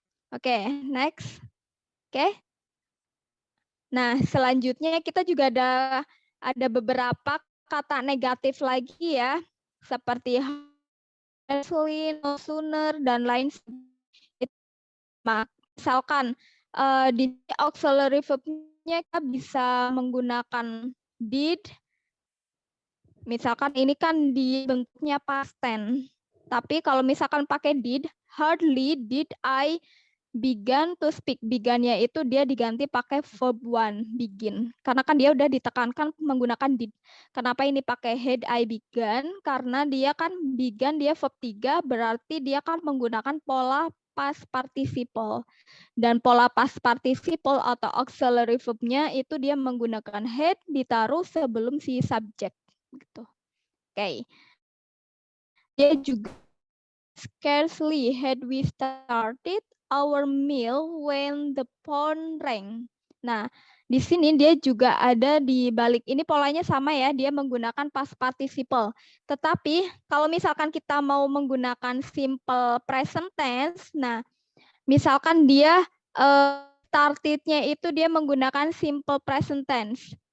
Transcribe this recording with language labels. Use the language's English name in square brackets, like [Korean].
[Indonesian] Oke, next. Oke. Nah, selanjutnya kita juga ada beberapa kata negatif lagi ya, seperti hardly, no sooner, dan lain sebagainya. Misalkan di auxiliary verb-nya kita bisa menggunakan did. Misalkan ini kan di bentuknya past tense. Tapi kalau misalkan pakai [English] did, hardly did I began to speak. [Indonesian] Began-nya itu dia diganti pakai verb one, begin. Karena kan dia udah ditekankan menggunakan did. Kenapa ini pakai [English] had I began? [Indonesian] Karena dia kan began, dia verb 3, berarti dia kan menggunakan pola past participle. Dan pola past participle atau auxiliary verb-nya itu dia menggunakan had ditaruh sebelum si subject. Gitu. Oke. Dia juga [English] scarcely had we started our meal when the phone rang. [Indonesian] Nah, di sini dia juga ada di balik ini polanya sama ya, dia menggunakan past participle. Tetapi kalau misalkan kita mau menggunakan simple present tense, nah misalkan dia started-nya itu dia menggunakan simple present tense.